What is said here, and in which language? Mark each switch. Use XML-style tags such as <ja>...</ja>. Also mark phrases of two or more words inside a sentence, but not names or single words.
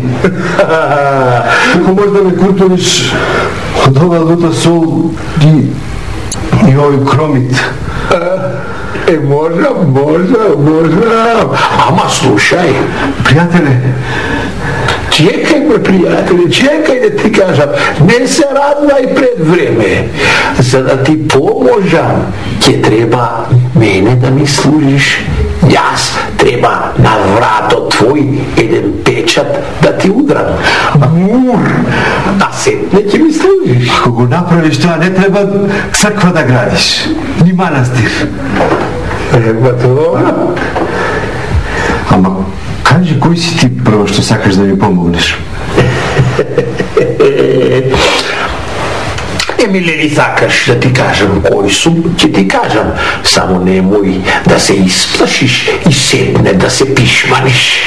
<mk>Како може да ме куртуниш од ова лута сол и овој кромит? Можам. Ама слушај. Пријателе, Чекај ме, пријатељи, чекај да ти кажем, не се радвај пред време. За да ти поможам, ќе треба мене да ми служиш. Јаз треба на врато твој један печат да ти удрам. А сетне ќе ми служиш. Ако го направиш то, не треба црква да градиш, ни манастир. Ево то. Ама, кажи, кој си ти прво што сакаш да ми помогнеш? Емиле, ли сакаш да ти кажам кој сум, ќе ти кажам. Само немој да се исплашиш и сетне да се пишманиш.</mk>